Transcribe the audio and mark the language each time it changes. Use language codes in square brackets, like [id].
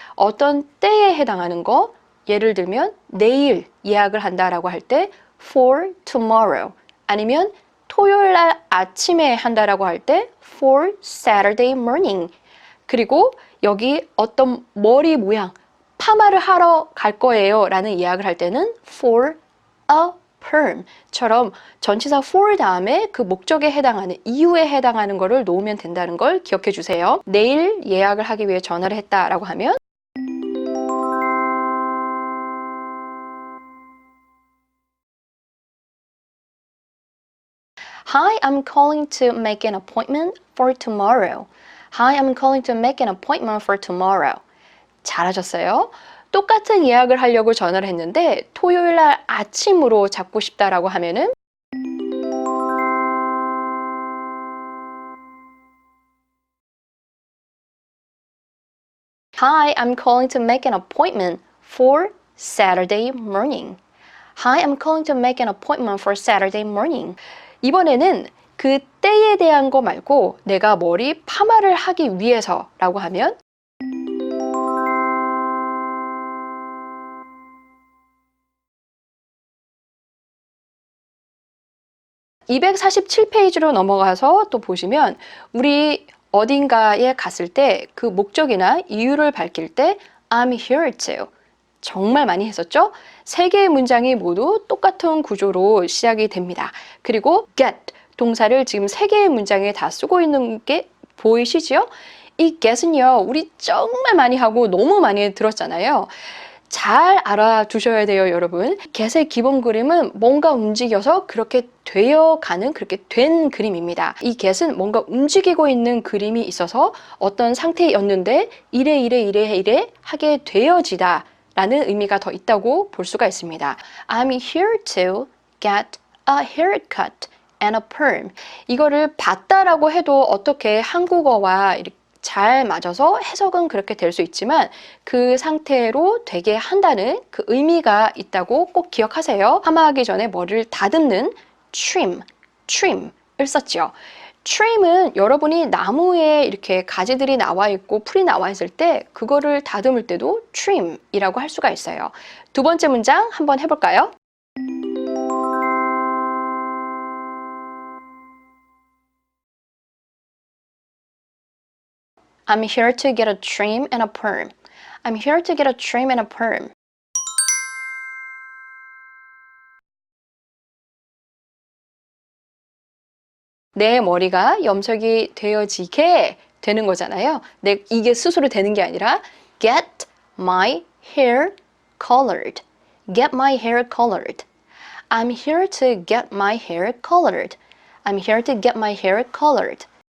[ko] 어떤 때에 해당하는 거, 예를 들면 내일 예약을 한다라고 할 때 [en] for tomorrow [ko] 아니면 토요일 날 아침에 한다라고 할 때 [en] for Saturday morning. [ko] 그리고 여기 어떤 머리 모양 파마를 하러 갈 거예요 라는 예약을 할 때는 [en] for a perm [ko] 처럼 전치사 for 다음에 그 목적에 해당하는 이유에 해당하는 거를 놓으면 된다는 걸 기억해 주세요. 내일 예약을 하기 위해 전화를 했다라고 하면 [en] Hi, I'm calling to make an appointment for tomorrow. Hi, I'm calling to make an appointment for tomorrow. [ko] 잘하셨어요. 똑같은 예약을 하려고 전화를 했는데 토요일 날 아침으로 잡고 싶다라고 하면은 [en] Hi, I'm calling to make an appointment for Saturday morning. Hi, I'm calling to make an appointment for Saturday morning. [ko] 이번에는 그 때에 대한 거 말고 내가 머리 파마를 하기 위해서라고 하면 (247페이지로) 넘어가서 또 보시면 우리 어딘가에 갔을 때 그 목적이나 이유를 밝힐 때 [en] I'm here to [ko] 정말 많이 했었죠? 세 개의 문장이 모두 똑같은 구조로 시작이 됩니다. 그리고 get 동사를 지금 세 개의 문장에 다 쓰고 있는 게 보이시죠? 이 get은요 우리 정말 많이 하고 너무 많이 들었잖아요. 잘 알아두셔야 돼요, 여러분. get의 기본 그림은 뭔가 움직여서 그렇게 되어가는, 그렇게 된 그림입니다. 이 get은 뭔가 움직이고 있는 그림이 있어서 어떤 상태였는데 이래 하게 되어지다 라는 의미가 더 있다고 볼 수가 있습니다. [en] I'm here to get a haircut and a perm. [ko] 이거를 봤다라고 해도 어떻게 한국어와 이렇게 잘 맞아서 해석은 그렇게 될 수 있지만 그 상태로 되게 한다는 그 의미가 있다고 꼭 기억하세요. 파마하기 전에 머리를 다듬는 trim을 썼죠. trim은 여러분이 나무에 이렇게 가지들이 나와 있고 풀이 나와 있을 때 그거를 다듬을 때도 trim이라고 할 수가 있어요. 두 번째 문장 한번 해볼까요? [en] I'm here to get a trim and a perm. I'm here to get a trim and a perm. [ko] 내 머리가 염색이 되어지게 되는 거잖아요. 이게 스스로 되는 게 아니라 [en] get my hair colored. Get my hair colored. I'm here to get my hair colored. I'm here to get my hair colored.